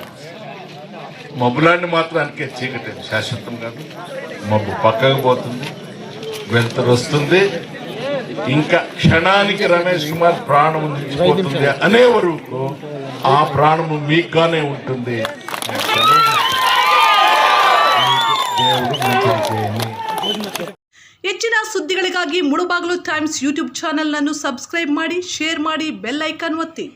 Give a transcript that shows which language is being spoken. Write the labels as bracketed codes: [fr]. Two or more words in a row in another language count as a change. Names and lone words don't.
[te] మబ్బులాన్ని మాత్రానికే చీకటి శాశ్వతం కాదు. మబ్బు పక్కకు పోతుంది, వెలుతురు వస్తుంది. ఇంకా క్షణానికి రమేష్ కుమార్ ప్రాణం నిలిచిపోతుంది అనే వరకు ఆ ప్రాణము మీకుగానే ఉంటుంది. [kn] ಹೆಚ್ಚಿನ ಸುದ್ದಿಗಳಿಗಾಗಿ ಮುಳುಬಾಗಿಲು ಟೈಮ್ಸ್ ಯೂಟ್ಯೂಬ್ ಚಾನೆಲ್ ಅನ್ನು ಸಬ್ಸ್ಕ್ರೈಬ್ ಮಾಡಿ, ಶೇರ್ ಮಾಡಿ, ಬೆಲ್ ಐಕಾನ್ ಒತ್ತಿ.